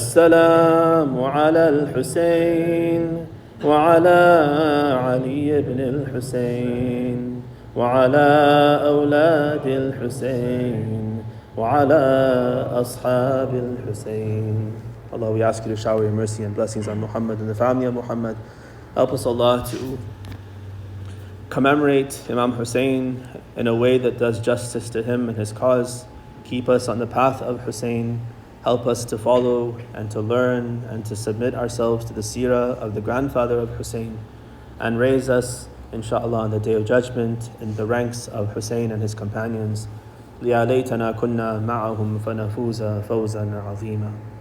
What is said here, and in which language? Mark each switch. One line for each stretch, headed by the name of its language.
Arabic: السلام على الحسين وعلى علي بن الحسين وعلى أولاد الحسين وعلى أصحاب الحسين.
English: Allah, we ask you to shower your mercy and blessings on Muhammad and the family of Muhammad. Help us, Allah, to commemorate Imam Hussein in a way that does justice to him and his cause. Keep us on the path of Hussein. Help us to follow and to learn and to submit ourselves to the seerah of the grandfather of Hussein, and raise us, inshallah, on the Day of Judgment in the ranks of Hussein and his companions.
Arabic: يا ليتنا كنا معهم فنفوز فوزا عظيما.